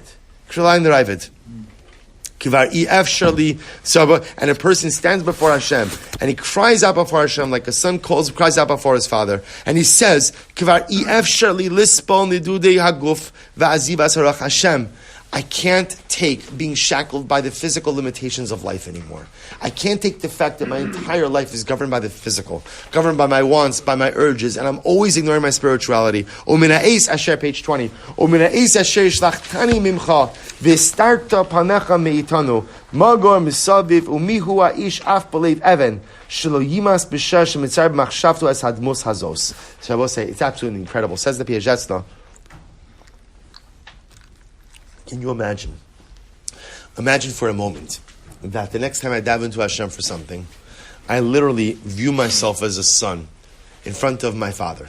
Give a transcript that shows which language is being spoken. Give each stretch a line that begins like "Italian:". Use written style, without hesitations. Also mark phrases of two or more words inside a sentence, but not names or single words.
English: You can rely on the Ravid. And a person stands before Hashem and he cries out before Hashem like a son cries out before his father, and he says, Hashem, I can't take being shackled by the physical limitations of life anymore. I can't take the fact that my entire life is governed by the physical, governed by my wants, by my urges, and I'm always ignoring my spirituality. Page 20.
Hebrew: וסתרת פניך מאתנו מגור מסביב ומיהו האיש אף בלב אבן שלא ימס בשר שמצטער במחשבתו את הדמות הזאת.
English: So I will say, it's absolutely incredible. Says the Piacezna. Can you imagine? Imagine for a moment that the next time I dive into Hashem for something, I literally view myself as a son in front of my father.